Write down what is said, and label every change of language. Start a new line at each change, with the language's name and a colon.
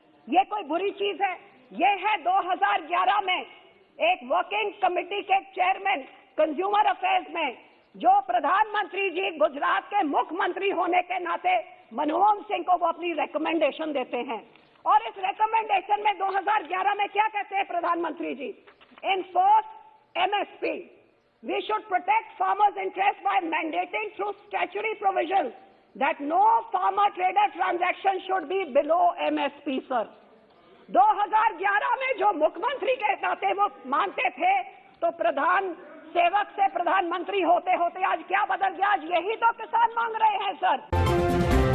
Hindi: ये कोई बुरी चीज है? ये है 2011 में एक वर्किंग कमेटी के चेयरमैन कंज्यूमर अफेयर्स में, जो प्रधानमंत्री जी गुजरात के मुख्यमंत्री होने के नाते मनमोहन सिंह को वो अपनी रिकमेंडेशन देते हैं। और इस रिकमेंडेशन में 2011 में क्या कहते हैं प्रधानमंत्री जी?
English: Enforce MSP. We should protect farmers' interests by mandating through statutory provisions that no farmer-trader transaction should be below MSP, sir.
Hindi: 2011 में जो मुख्यमंत्री के नाते वो मानते थे, तो प्रधान सेवक से प्रधानमंत्री होते होते आज क्या बदल गया? आज यही तो किसान मांग रहे हैं सर।